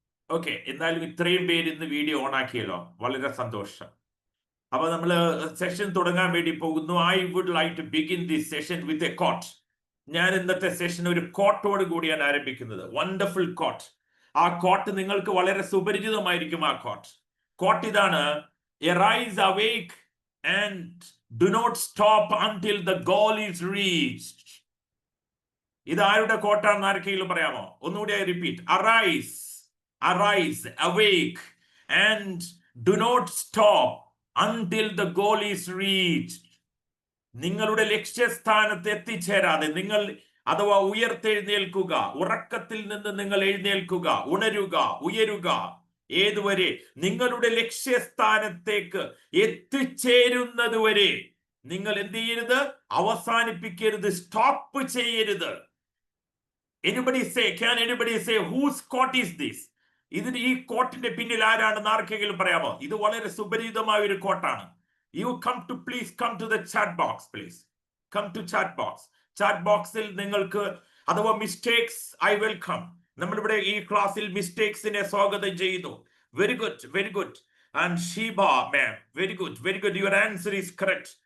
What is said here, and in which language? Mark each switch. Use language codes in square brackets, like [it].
[ml] Okay, എന്നാലും ഇത്രയും പേര് ഇന്ന് വീഡിയോ ഓൺ ആക്കിയല്ലോ, വളരെ സന്തോഷം. അപ്പൊ നമ്മൾ സെഷൻ തുടങ്ങാൻ വേണ്ടി പോകുന്നു. [en] I would like to begin this session with a quote. [ml] ഞാൻ ഇന്നത്തെ സെഷൻ ഒരു കോട്ടോട് കൂടിയാണ് ആരംഭിക്കുന്നത്. [en] Wonderful quote. [ml] ആ കോട്ട് നിങ്ങൾക്ക് വളരെ സുപരിചിതമായിരിക്കും. ആ കോട്ട് ഇതാണ്: [en] Arise, awake and do not stop until the goal is reached. [ml] ഇത് ആരുടെ കോട്ടാണെന്ന് ആർക്കെങ്കിലും പറയാമോ? ഒന്നുകൂടി repeat. [en] Arise, awake and do not stop until the goal is reached. [ml] നിങ്ങളുടെ ലക്ഷ്യസ്ഥാനത്ത് എത്തിച്ചേരാതെ നിങ്ങൾ അഥവാ ഉയർത്തെഴുന്നേൽക്കുക, ഉറക്കത്തിൽ നിന്ന് നിങ്ങൾ എഴുന്നേൽക്കുക, ഉയരുക. ഏതുവരെ? നിങ്ങളുടെ ലക്ഷ്യസ്ഥാനത്തേക്ക് എത്തിച്ചേരുന്നത് വരെ നിങ്ങൾ എന്ത് ചെയ്യരുത്? അവസാനിപ്പിക്കരുത്, സ്റ്റോപ്പ് ചെയ്യരുത്. [en] Can anybody say whose quote is this? [ml] ഈ കോട്ടിന്റെ പിന്നിൽ ആരാണെന്ന് ആർക്കെങ്കിലും പറയാമോ? ഇത് വളരെ സുപരിചിതമായ ഒരു കോട്ടാണ്. [en] Please come to the chat box, please. Come to chat box. [ml] Chat boxil നിങ്ങൾക്ക് അഥവാ [en] Mistakes I welcome. [ml] നമ്മളിവിടെ ഈ ക്ലാസ്സിൽ മിസ്റ്റേക്സിനെ സ്വാഗതം ചെയ്യുന്നു. [en] Very good. And Sheeba ma'am, very good. Your answer is correct.